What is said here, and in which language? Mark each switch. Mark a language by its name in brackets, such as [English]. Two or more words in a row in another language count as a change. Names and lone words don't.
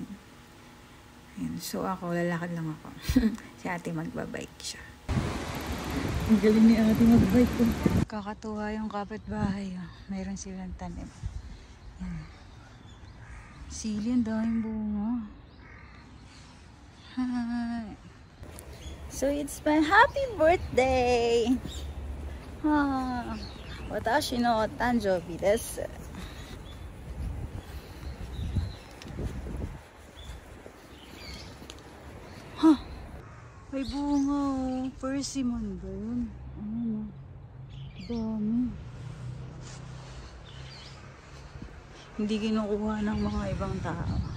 [Filipino] Ayan, so ako, lalakad lang ako. Si ate magbabike siya. Ang galing ni ate magbike ko. Kakatuwa yung kapitbahay. Mayroon silang tanim. Ayan. Sili, ang daming bunga. Hi! [English] So it's my happy birthday! [Japanese] 私の誕生日です. [Filipino] May bunga, oh. Persimmon ba yun? Ano? Dami. Hindi kinukuha ng mga ibang tao.